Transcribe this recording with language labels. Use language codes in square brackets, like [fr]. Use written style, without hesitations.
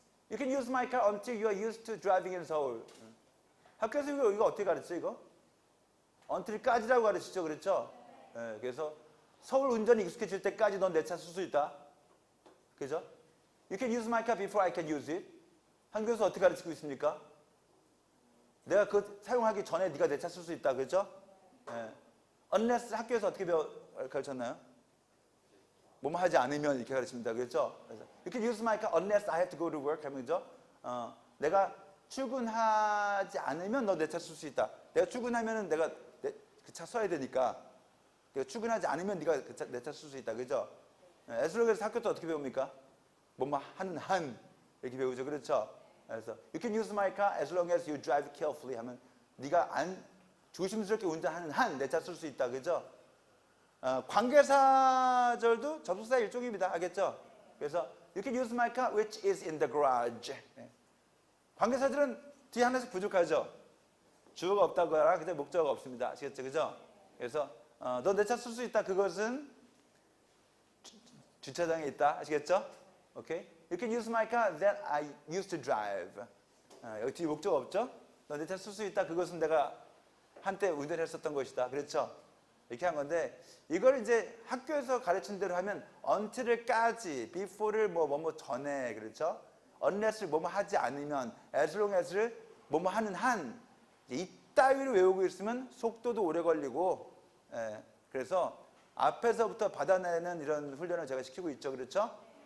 [en] You can use my car until you are used to driving in Seoul. [ko] 학교에서 이거 어떻게 가르쳐 이거? until까지라고 가르치죠, 그렇죠? 그래서 서울 운전이 익숙해질 때까지 넌 내 차 쓸 수 있다. 그죠? [en] You can use my car before I can use it. [ko] 한국에서 어떻게 가르치고 있습니까? 내가 그거 사용하기 전에 네가 내 차 쓸 수 있다, 그죠? unless 학교에서 어떻게 가르쳤나요? 뭐뭐 하지 않으면 이렇게 가르칩니다, 그렇죠? [en] You can use my car unless I have to go to work. [ko] 하면 그죠? 내가 출근하지 않으면 너 내 차 쓸 수 있다. 내가 출근하면은 내가 그 차 써야 되니까. 내가 출근하지 않으면 네가 내 차 쓸 수 있다, 그죠? 에슬로그에서 학교 때 어떻게 배웁니까? 뭐뭐 하는 한 이렇게 배우죠, 그렇죠? 그래서 [en] you can use my car as long as you drive carefully [ko] 하면 네가 조심스럽게 운전하는 한 내 차 쓸 수 있다, 그죠? 관계사절도 접속사의 일종입니다, 알겠죠? 그래서 [en] you can use my car which is in the garage. [ko] 관계사절은 뒤에 하나씩 부족하죠. 주어가 없다거나 근데 목적어가 없습니다, 아시겠죠, 그죠? 그래서 너 내 차 쓸 수 있다, 그것은 주차장에 있다, 아시겠죠? 오케이? [en] You can use my car that I used to drive. [ko] 여기 뒤에 목적 없죠? 너 내 차 쓸 수 있다. 그것은 내가 한때 운전했었던 것이다. 그렇죠? 이렇게 한 건데 이걸 이제 학교에서 가르친 대로 하면 until을까지, before를 뭐뭐 전에, 그렇죠? unless를 뭐뭐 하지 않으면, as long as를 뭐뭐 하는 한, 이따위로 외우고 있으면 속도도 오래 걸리고, 그래서 앞에서부터 받아내는 이런 훈련을 제가 시키고 있죠, 그렇죠?